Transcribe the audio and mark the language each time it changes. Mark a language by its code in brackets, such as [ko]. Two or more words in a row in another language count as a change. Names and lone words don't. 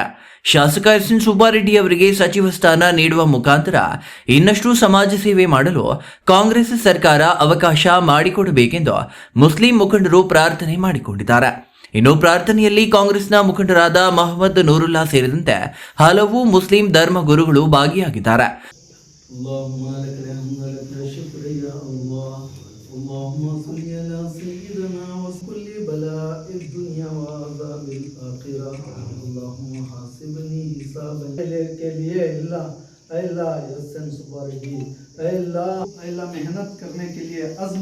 [kn] ಶಾಸಕ ಎಸ್ಎನ್ ಸುಬ್ಬಾರೆಡ್ಡಿ ಅವರಿಗೆ ಸಚಿವ ಸ್ಥಾನ ನೀಡುವ ಮುಖಾಂತರ ಇನ್ನಷ್ಟು ಸಮಾಜ ಸೇವೆ ಮಾಡಲು ಕಾಂಗ್ರೆಸ್ ಸರ್ಕಾರ ಅವಕಾಶ ಮಾಡಿಕೊಡಬೇಕೆಂದು ಮುಸ್ಲಿಂ ಮುಖಂಡರು ಪ್ರಾರ್ಥನೆ ಮಾಡಿಕೊಂಡಿದ್ದಾರೆ. ಇನ್ನು ಪ್ರಾರ್ಥನೆಯಲ್ಲಿ ಕಾಂಗ್ರೆಸ್ನ ಮುಖಂಡರಾದ ಮೊಹಮ್ಮದ್ ನೂರುಲ್ಲಾ ಸೇರಿದಂತೆ ಹಲವು ಮುಸ್ಲಿಂ ಧರ್ಮ ಗುರುಗಳು ಭಾಗಿಯಾಗಿದ್ದಾರೆ. [ur] अल्लाह एसएन सुब्बारेड्डी अल्लाह मेहनत करने के लिए अज़्म